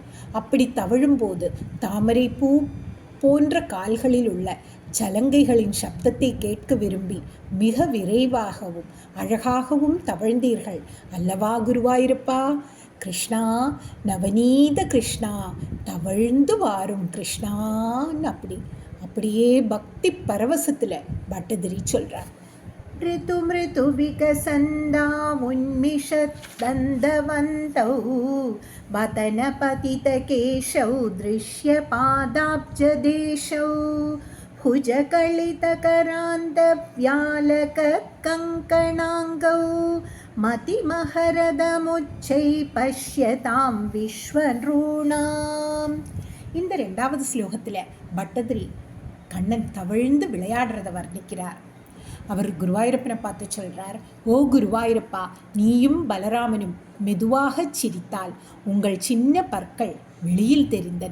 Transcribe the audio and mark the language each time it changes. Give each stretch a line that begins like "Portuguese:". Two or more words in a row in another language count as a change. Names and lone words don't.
Tamil: அப்படி தவழும்போது தாமரை பூ போன்ற கால்களில் உள்ள சலங்கைகளின் சப்தத்தை கேட்க விரும்பி மிக விரைவாகவும் அழகாகவும் தவழ்ந்தீர்கள் அல்லவா குருவாயூரப்பா? கிருஷ்ணா, நவநீத கிருஷ்ணா, தவழ்ந்து வாரும் கிருஷ்ணான்னு அப்படியே பக்தி பரவசத்தில் பட்டதிரி சொல்கிறார்.
Sanskrit: ऋतु मृतु विकसन्दा उन्मिषद्दन्तवन्तौ वदनपतितकेशौ दृश्यपादाब्जदेशौ भुजकलितकरान्तव्यालकङ्कणाङ्गौ मतिमहरदमुच्चै पश्यतां विश्वनॄणाम्.
Tamil: இந்த 2வது ஸ்லோகத்தில் பட்டதிரி கண்ணன் தவழ்ந்து விளையாடுறதை வர்ணிக்கிறார். அவர் குருவாயூரப்பனை பார்த்து சொல்கிறார், ஓ குருவாயூரப்பா, நீயும் பலராமனும் மெதுவாக சிரித்தால் உங்கள் சின்ன பற்கள் வெளியில் தெரிந்தன.